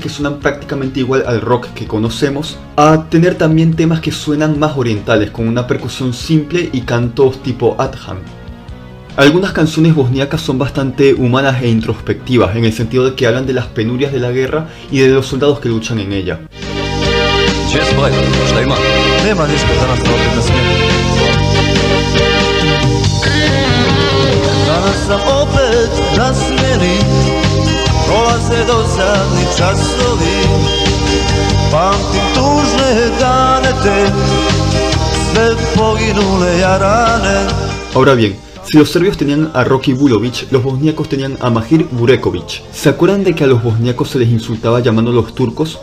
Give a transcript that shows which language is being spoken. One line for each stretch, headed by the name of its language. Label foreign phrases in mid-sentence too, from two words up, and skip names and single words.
Spanish: que suenan prácticamente igual al rock que conocemos, a tener también temas que suenan más orientales, con una percusión simple y cantos tipo Adhan. Algunas canciones bosniacas son bastante humanas e introspectivas, en el sentido de que hablan de las penurias de la guerra y de los soldados que luchan en ella.
Bosnian: Danas sam opet na smjeni, prolaze dosadni časovi, pamtim tužne dane te, sve poginule jarane.
Spanish: Ahora bien, si los serbios tenían a Rocky Vulović, los bosniacos tenían a Mahir Bureković. ¿Se acuerdan de que a los bosniacos se les insultaba llamándolos turcos?